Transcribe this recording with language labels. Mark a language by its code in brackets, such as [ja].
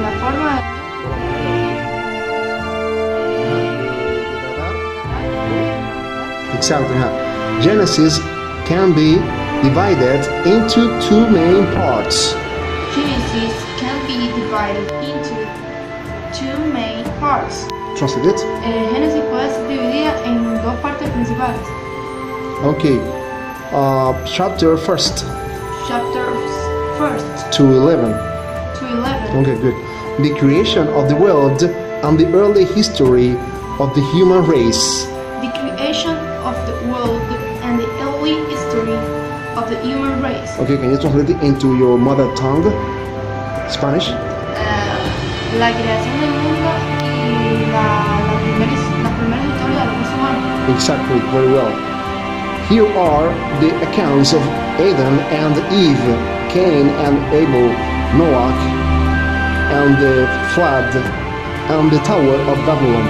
[es] la forma [en] Exactly. Huh? Genesis can be divided into two main parts. Genesis can be divided into two main parts. Translate it. [es] Génesis puede ser dividida en dos partes principales. [en] Okay. Chapter first Chapters 1st to 11. to 11. Okay, good. The creation of the world and the early history of the human race. The creation of the world and the early history of the human race. Okay, can you translate it into your mother tongue? Spanish? [es] La creación del mundo y las primeras historias de los humanos. [en] Exactly, very well. Here are the accounts of Adam and Eve, Cain and Abel, Noah, and the flood, and the Tower of Babylon.